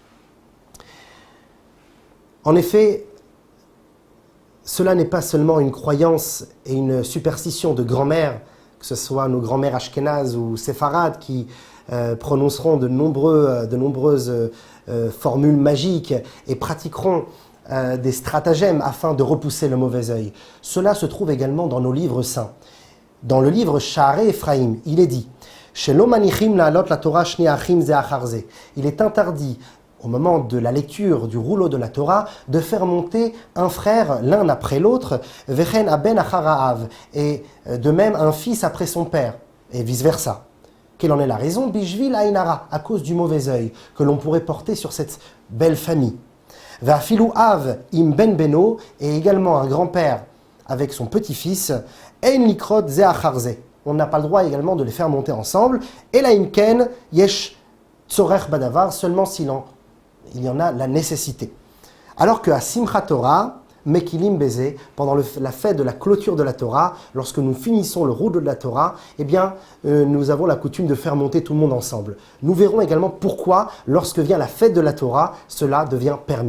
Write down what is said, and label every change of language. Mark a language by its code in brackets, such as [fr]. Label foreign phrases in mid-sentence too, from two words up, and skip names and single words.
[fr] En effet, cela n'est pas seulement une croyance et une superstition de grand-mère, que ce soit nos grand-mères ashkénazes ou séfarades qui prononceront de nombreuses formules magiques et pratiqueront des stratagèmes afin de repousser le mauvais œil. Cela se trouve également dans nos livres saints. Dans le livre Shaarei Ephraim, il est dit « [he] שלא מניחים לעלות לתורה שני אחים זה אחר זה [fr] » Il est interdit au moment de la lecture du rouleau de la Torah, de faire monter un frère l'un après l'autre, [he] וכן הבן אחר האב, [fr] et de même un fils après son père, et vice-versa. Quelle en est la raison? [he] בשביל עין הרע, [fr] à cause du mauvais œil que l'on pourrait porter sur cette belle famille. [he] ואפילו אב עם בן בנו, [fr] et également un grand-père avec son petit-fils, [he] אין לקרות זה אחר זה. [fr] On n'a pas le droit également de les faire monter ensemble, et [he] אלא אם כן יש צורך בדבר, [fr] seulement il y en a la nécessité. Alors qu'à Simchat Torah, [he] מקילים בזה, [fr] pendant la fête de la clôture de la Torah, lorsque nous finissons le rouleau de la Torah, eh bien, nous avons la coutume de faire monter tout le monde ensemble. Nous verrons également pourquoi, lorsque vient la fête de la Torah, cela devient permis.